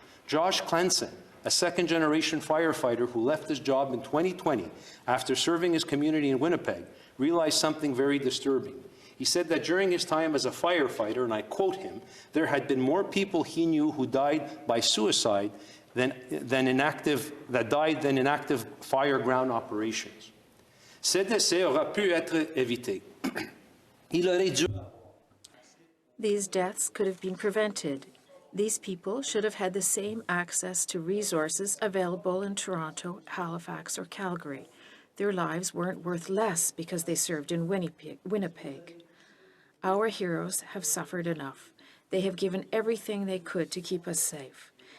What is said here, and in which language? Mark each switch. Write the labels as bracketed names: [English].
[English] Josh Clenson, a second-generation firefighter who left his job in 2020 after serving his community in Winnipeg, realized something very disturbing. He said that during his time as a firefighter, and I quote him, there had been more people he knew who died by suicide than in active fireground operations. [French] Ces décès auraient pu être évités. Il aurait dû. [English] These deaths could have been prevented. These people should have had the same access to resources available in Toronto, Halifax, or Calgary. Their lives weren't worth less because they served in Winnipeg. Our heroes have suffered enough. They have given everything they could to keep us safe.